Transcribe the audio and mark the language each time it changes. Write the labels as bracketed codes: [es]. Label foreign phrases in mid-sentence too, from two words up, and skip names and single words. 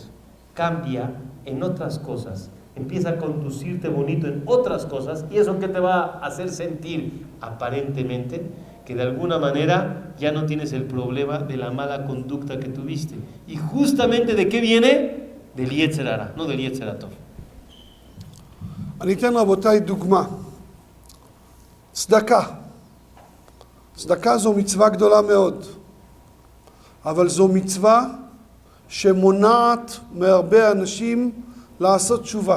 [es] Cambia en otras cosas. Empieza a conducirte bonito en otras cosas. ¿Y eso qué te va a hacer sentir? Aparentemente, que de alguna manera ya no tienes el problema de la mala conducta que tuviste. ¿Y justamente de qué viene? Del [he] יצר הרע, [es] no del [he] יצר הטוב. אני אתן רבותיי דוגמה. צדקה. צדקה זו מצווה גדולה מאוד. אבל זו מצווה שמונעת מהרבה אנשים לעשות תשובה.